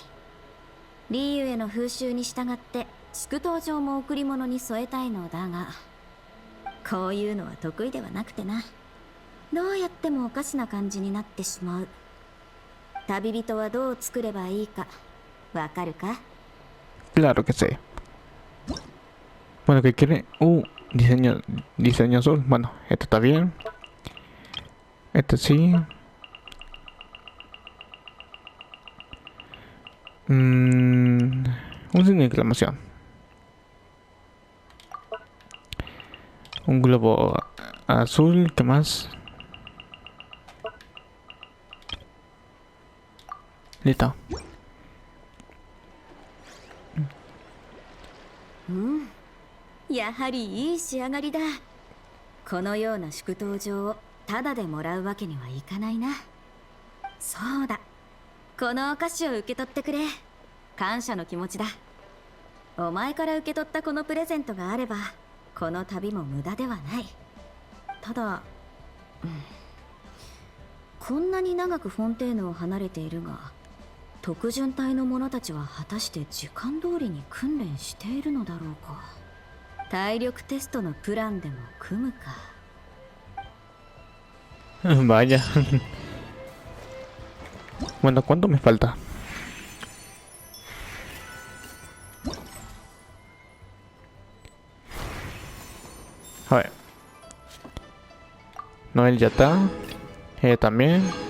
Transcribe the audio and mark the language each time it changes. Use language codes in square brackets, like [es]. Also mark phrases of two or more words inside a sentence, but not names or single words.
[ja] リユエの風習に従って祝祷状も贈り物に添えたいのだが、こういうのは得意ではなくてな。どうやってもおかしな感じになってしまう。旅人はどう作ればいいかわかるか？ [es] Claro que sé. Bueno, ¿qué quiere? Diseño azul. Bueno, esto está bien. Este sí. Un signo de exclamación. Un globo azul. ¿Qué más? Listo. [ja] やはりいい仕上がりだ。このような祝祷状をタダでもらうわけにはいかないな。そうだ、このお菓子を受け取ってくれ。感謝の気持ちだ。お前から受け取ったこのプレゼントがあればこの旅も無駄ではない。ただ、こんなに長くフォンテーヌを離れているが、特巡隊の者たちは果たして時間通りに訓練しているのだろうか。体力テストのプランでも組むか。 [es] Vaya. Bueno, ¿cuánto me falta? A ver. Noel ya está. También.